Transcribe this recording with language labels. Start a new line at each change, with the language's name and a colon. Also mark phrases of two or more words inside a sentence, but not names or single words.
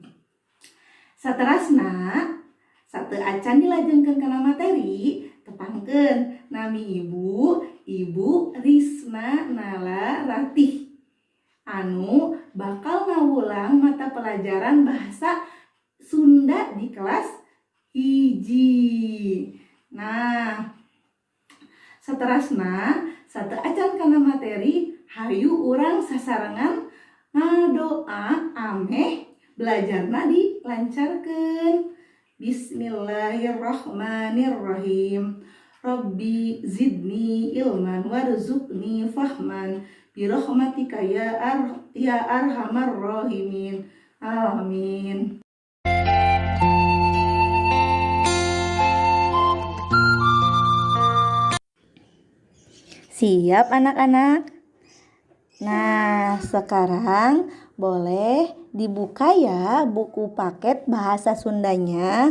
Sundanese: Saterasna sateu acan dilajengkeun kana materi, tepangkeun nami Ibu Risna Nala Ratih anu bakal ngawulang mata pelajaran bahasa Sunda di kelas hiji. Nah, saterasna sateu acan kana materi, hayu urang sasarengan ngadoa ameh belajarna dilancarkeun.
Arabic: بسم الله الرحمن الرحيم. رب زدني علما وارزقني فهما برحمتك يا أرحم الراحمين.
Indonesian: Amin. Siap anak-anak? Nah, sekarang boleh dibuka ya buku paket bahasa Sundanya.